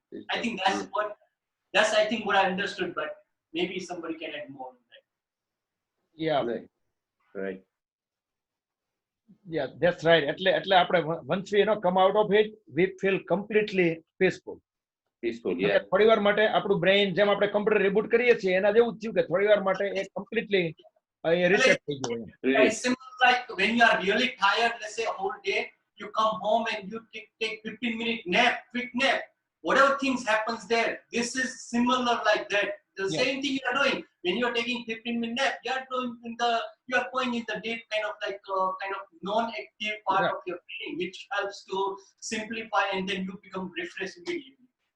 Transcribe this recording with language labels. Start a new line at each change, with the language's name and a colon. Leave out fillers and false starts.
English: I think that's I think what I understood, but maybe somebody can add more on that. Yeah. Right. Yeah, that's right.
Gujarati: એટલે આપણે
English: once we come out of it, we feel completely peaceful. Peaceful, yeah.
Gujarati: થોડીવાર માટે આપણું brain જેમ આપણે computer reboot કરીએ છીએ એના જેવું જ થયું કે થોડીવાર માટે એ કમ્પ્લીટલી રીસેટ થઈ ગયું.
English: It's simple, like when you are really tired, let's say a whole day, you come home and you take 15-minute nap, quick nap. Whatever things happens there, this is similar like that. The same thing you are doing when you are taking 15-minute nap. You are going in the deep kind of non-active part of your brain, which helps to simplify, and then you become refreshed immediately.